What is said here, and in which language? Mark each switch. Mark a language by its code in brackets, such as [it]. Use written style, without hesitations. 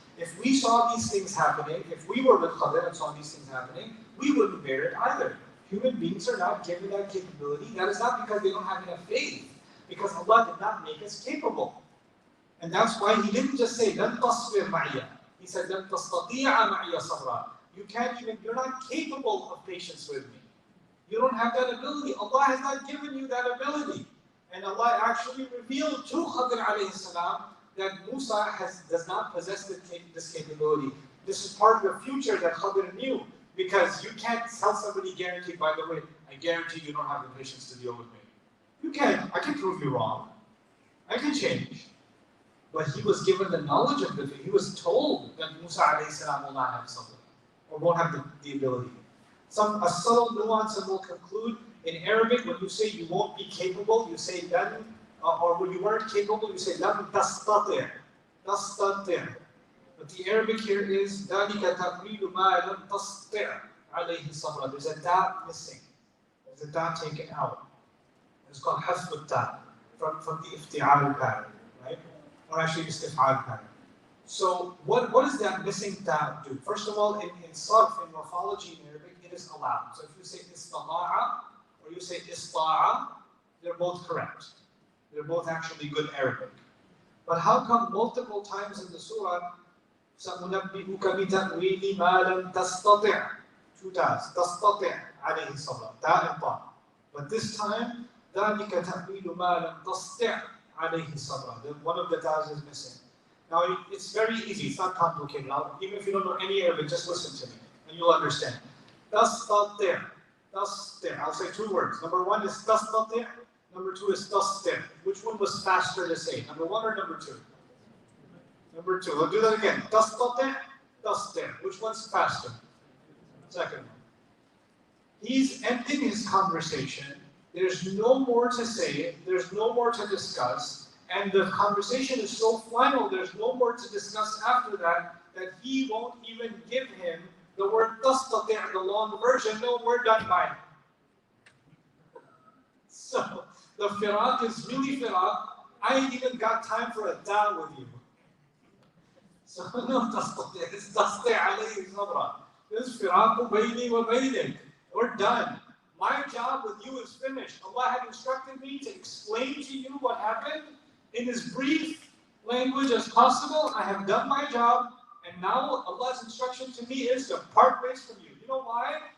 [en] If we saw these things happening, if we were with Khadir and saw these things happening, we wouldn't bear it either. Human beings are not given that capability. That is not because they don't have enough faith, because Allah did not make us capable. And that's why He didn't just say, [ar] لَن تَصْبِرْ مَعِيَ. [en] He said, [ar] لَن تَسْتَطِيعَ مَعِيَ صَبْرًا. [en] You're not capable of patience with me. You don't have that ability. Allah has not given you that ability. And Allah actually revealed to Khadir alayhi salam that Musa does not possess this capability. This is part of the future that Khadir knew, because you can't tell somebody guaranteed, by the way, I guarantee you don't have the patience to deal with me. You can. I can prove you wrong. I can change. But he was given the knowledge of the faith. He was told that Musa alayhi salam will not have something, or won't have the ability. A subtle nuance, and we'll conclude. In Arabic, when you say you won't be capable, you say lan, or when you weren't capable, you say lam tastati'. Tastati'. But the Arabic here is [ar] ذَلِكَ تَقْرِيلُ مَا لَمْ تَسْطِعْ عَلَيْهِ صَبْرًا. [en] There's a dot missing. There's a dot taken out. It's called [ar] حذف التاء [en] from the ifti'al pattern, right? Or actually istif'al pattern. So what does that missing ta do? First of all, in sarf, in morphology in Arabic, it is allowed. So if you say istama'a or you say ista'a, they're both correct. They're both actually good Arabic. But how come multiple times in the surah, [ar] سَأُنَبِّئُكَ بِتَأْوِيلِ مَا لَمْ تَسْتَطِعْ, [en] two tas, [ar] تَسْتَطِعْ عَلَيْهِ صَبْرًا, [en] ta and ta. But this time, [ar] ذَلِكَ تَأْوِيلُ مَا لَمْ تَسْتِعْ عَلَيْهِ صَبْرًا. [en] One of the tas is missing. Now, it's very easy. It's not complicated. Even if you don't know any Arabic, just listen to me, and you'll understand. تَسْتَطِعْ. تَسْتِعْ. I'll say two words. Number one is تَسْتَطِعْ. Number two is تَسْتِعْ. Which one was faster to say? Number one or number two? Number two. We'll do that again. تَسْتَطِعْ. تَسْتِعْ. Which one's faster? Second one. He's ending his conversation. There's no more to say. There's no more to discuss. And the conversation is so final, there's no more to discuss after that he won't even give him the word تَسْتَطِعْ, the long version. No, we're done by it. So, the firaq is really firaq. I ain't even got time for a ta with you. So, no [ar] تَسْتَطِعْ, it's تَسْتِعْ عَلَيْهِ صَبْرًا. [en] This is firaq [ar] بَيْنِي وَبَيْنِكَ. [en] We're done. My job with you is finished. Allah had instructed me to explain to you what happened in as brief language as possible. I have done my job, and now Allah's instruction to me is to part ways from you. You know why?